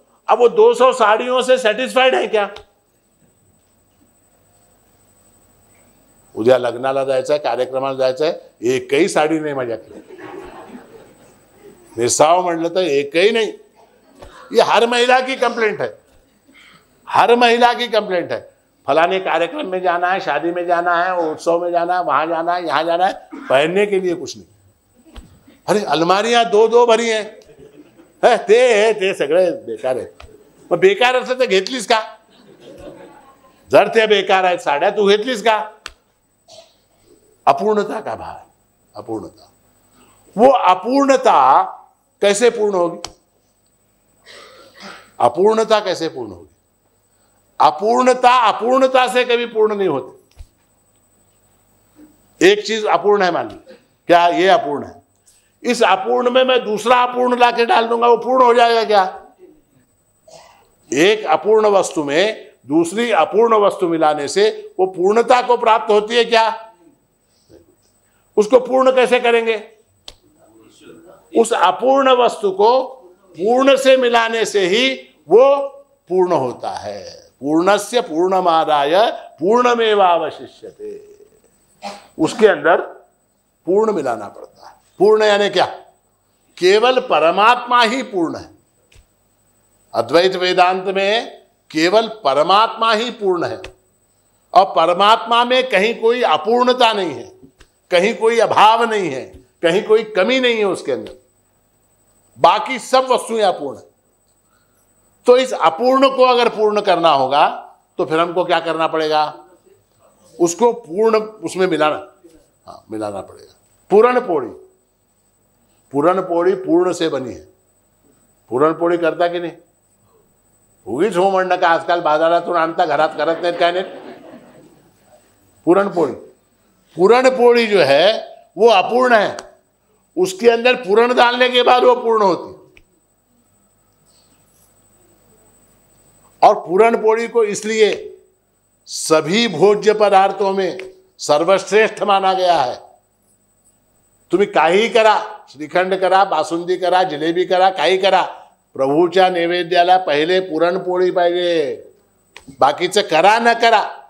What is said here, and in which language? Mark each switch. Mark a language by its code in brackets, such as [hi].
[hi] अब वो 200 साड़ियों से सेटिस्फाइड है क्या? [mr] उद्या लग्नाला जायचं आहे, कार्यक्रमाला जायचं आहे, एकही साडी नाही माझ्याकडे, नेसावं म्हणलं तर एकही नहीं। [hi] ये हर महिला की कंप्लेंट है, हर महिला की कंप्लेंट है। फलाने कार्यक्रम में जाना है, शादी में जाना है, उत्सव में जाना है, वहां जाना है, यहां जाना है, पहनने के लिए कुछ नहीं। अरे अलमारियां 2-2 भरी हैं, [mr] ते सगळे बेकार आहेत। मग बेकार असं तर घेतलीस का? जर ते बेकार आहेत साड्या, तू घेतलीस का? [hi] अपूर्णता का भाव, अपूर्णता। वो अपूर्णता कैसे पूर्ण होगी? अपूर्णता कैसे पूर्ण होगी? अपूर्णता अपूर्णता से कभी पूर्ण नहीं होती। एक चीज अपूर्ण है, मान लीजिए, क्या ये अपूर्ण है, इस अपूर्ण में मैं दूसरा अपूर्ण लाके डाल दूंगा, वो पूर्ण हो जाएगा क्या? एक अपूर्ण वस्तु में दूसरी अपूर्ण वस्तु मिलाने से वो पूर्णता को प्राप्त होती है क्या? उसको पूर्ण कैसे करेंगे? उस अपूर्ण वस्तु को पूर्ण से मिलाने से ही वो पूर्ण होता है। [sa] पूर्णस्य पूर्णमादाय पूर्णमेवावशिष्यते। [hi] उसके अंदर पूर्ण मिलाना पड़ता है। पूर्ण यानी क्या? केवल परमात्मा ही पूर्ण है। अद्वैत वेदांत में केवल परमात्मा ही पूर्ण है, और परमात्मा में कहीं कोई अपूर्णता नहीं है, कहीं कोई अभाव नहीं है, कहीं कोई कमी नहीं है उसके अंदर। बाकी सब वस्तुएं अपूर्ण है। तो इस अपूर्ण को अगर पूर्ण करना होगा तो फिर हमको क्या करना पड़ेगा? उसको पूर्ण उसमें मिलाना, हाँ मिलाना पड़ेगा। पूरण पोड़ी, पूरण पोड़ी पूर्ण से बनी है। [mr] पूरण पोड़ी करता की नाही? उगीच हो म्हणणं का आजकाल बाजारातून आणता, घरात करत नाहीत काय नाही। [hi] पुरणपोळी, पुरणपोळी जो है वो अपूर्ण है, उसके अंदर पूरण डालने के बाद वो पूर्ण होती है। और पूरण पोड़ी को इसलिए सभी भोज्य पदार्थों में सर्वश्रेष्ठ माना गया है। [mr] तुम्ही काही करा, श्रीखंड करा, बासुंदी करा, जिलेबी करा, काही करा, प्रभूच्या नैवेद्याला पहिले पुरणपोळी पाहिजे, बाकीचं करा न करा।